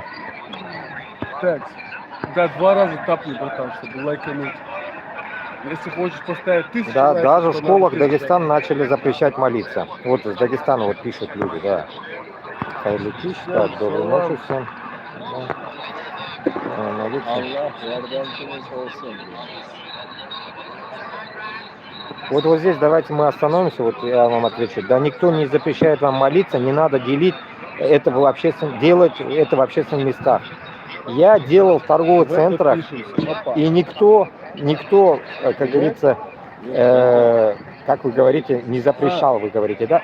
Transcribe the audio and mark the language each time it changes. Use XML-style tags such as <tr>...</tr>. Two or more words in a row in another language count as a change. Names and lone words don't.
<ru>Так, да, 2 раза тапни, братан, чтобы лайкануть. Если хочешь поставить 1000 Да, лайков, даже в то школах надо 1000 Дагестана начали запрещать молиться. Вот из Дагестана вот пишут люди, да. Хайликиш, так, доброй ночи всем. Да. Молиться.</ru> <tr>Allah yardımcınız olsun.</tr> <ru>Вот здесь давайте мы остановимся, вот я вам отвечу. Да никто не запрещает вам молиться, не надо делить это в делать это в общественных местах. Я делал в торговых центрах, и никто, как говорится, как вы говорите, не запрещал, вы говорите, да?</ru>